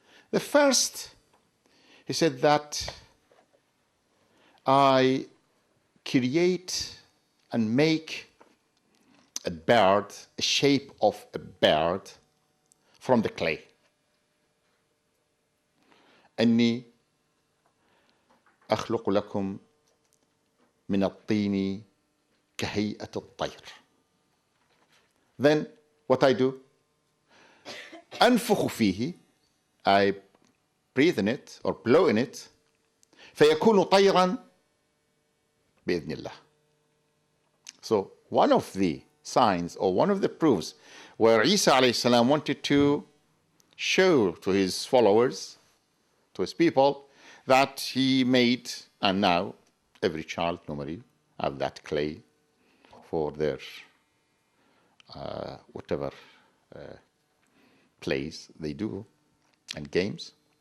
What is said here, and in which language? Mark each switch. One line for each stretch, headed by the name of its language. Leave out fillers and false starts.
English: The first, he said that I create and make a bird, a shape of a bird from the clay.
Arabic: أني أخلق لكم من الطين كهيئة الطير.
English: Then what I do?
Arabic: أنفخ فيه,
English: I breathe in it or blow in it,
Arabic: فيكون طيرا بإذن الله.
English: So one of the signs or one of the proofs where Isa alayhi salam wanted to show to his followers, to his people, that he made, and now every child normally have that clay for their whatever plays they do and games.